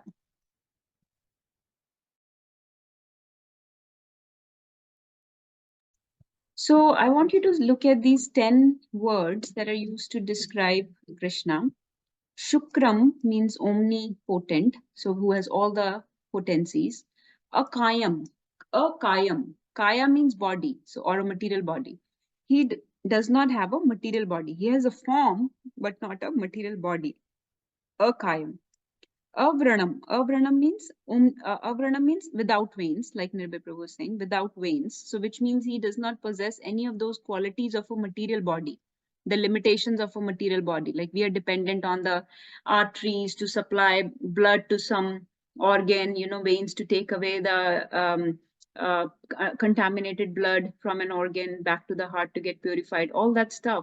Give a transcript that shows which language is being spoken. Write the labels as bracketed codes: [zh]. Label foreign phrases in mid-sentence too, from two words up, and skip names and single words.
[en] So I want you to look at these 10 words that are used to describe Krishna. Shukram means omnipotent, so who has all the potencies. [sa] AKAAYAM, AKAAYAM. [en] Kaya means body, so or a material body. He does not have a material body. He has a form, but not a material body. [sa] AKAAYAM. Avranam. [en] Avranam means without veins, like Nirbhay Prabhu was saying, without veins. So which means he does not possess any of those qualities of a material body, the limitations of a material body. Like we are dependent on the arteries to supply blood to some organ, veins to take away the contaminated blood from an organ back to the heart to get purified, all that stuff.